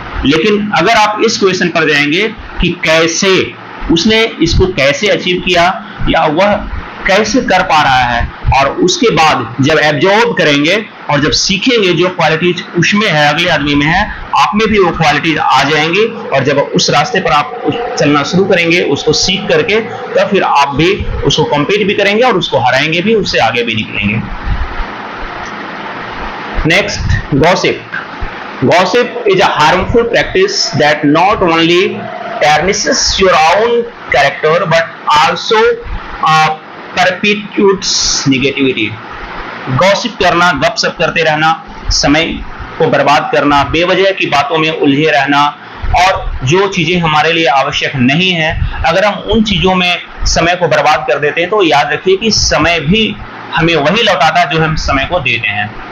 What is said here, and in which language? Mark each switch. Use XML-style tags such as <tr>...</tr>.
<hi>लेकिन अगर आप इस क्वेश्चन पर जाएंगे कि कैसे उसने इसको कैसे अचीव किया या वह कैसे कर पा रहा है, और उसके बाद जब एब्जॉर्ब करेंगे और जब सीखेंगे जो क्वालिटीज उसमें है, अगले आदमी में है, आप में भी वो क्वालिटीज आ जाएंगी। और जब उस रास्ते पर आप चलना शुरू करेंगे उसको सीख करके, तब फिर आप भी उसको कॉम्पीट भी करेंगे और उसको हराएंगे भी, उससे आगे भी निकलेंगे। Next, gossip.</hi> <en>Gossip is a harmful practice that not only tarnishes your own character but also perpetuates negativity.</en> <hi>Gossip करना, गपशप करते रहना, समय को बर्बाद करना, बेवजह की बातों में उलझे रहना, और जो चीजें हमारे लिए आवश्यक नहीं है, अगर हम उन चीजों में समय को बर्बाद कर देते हैं तो याद रखिए कि समय भी हमें वही लौटाता है जो हम समय को देते हैं।</hi>